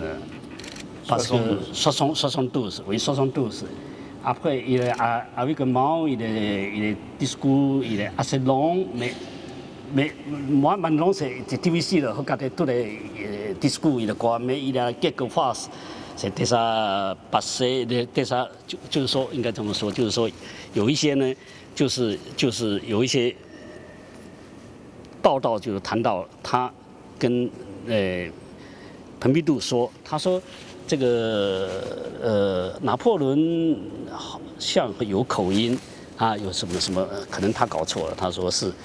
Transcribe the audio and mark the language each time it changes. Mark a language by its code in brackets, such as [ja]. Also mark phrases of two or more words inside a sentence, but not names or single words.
[fr] Parce 72, oui, 72. Après, avec Mao, il est discours, il est assez long, mais moi, maintenant, c'est difficile de regarder tous les discours, mais il y a quelques phrases, c'est déjà passé， déjà [zh] 就是说，应该这么说，就是说有一些呢，就是有一些报道就是谈到他跟蓬皮杜说，他说这个拿破仑好像有口音啊，有什么，可能他搞错了，他说